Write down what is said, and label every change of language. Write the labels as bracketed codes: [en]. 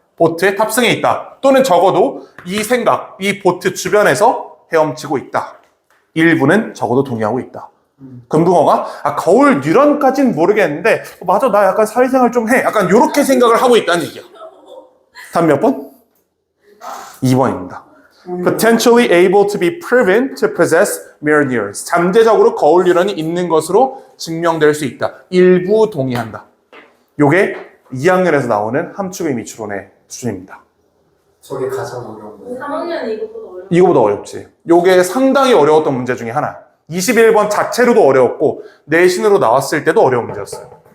[ko] 보트에 탑승해 있다. 또는 적어도 이 생각, 이 보트 주변에서 헤엄치고 있다. 일부는 적어도 동의하고 있다. 금붕어가 거울 뉴런까지는 모르겠는데 맞아, 나 약간 사회생활 좀 해. 약간 이렇게 생각을 하고 있다는 얘기야. 다음 몇 번? 2번입니다. [en] Potentially able to be proven to possess mirror neurons. [ko] 잠재적으로 거울 뉴런이 있는 것으로 증명될 수 있다. 일부 동의한다. 요게 2학년에서 나오는 함축의 미추론의 수준입니다. 저게 가장 어려운 거예요. 3학년이 이것보다 어려워. 이거보다 어렵지. 요게 상당히 어려웠던 문제 중에 하나. 21번 자체로도 어려웠고 내신으로 나왔을 때도 어려운 문제였어요.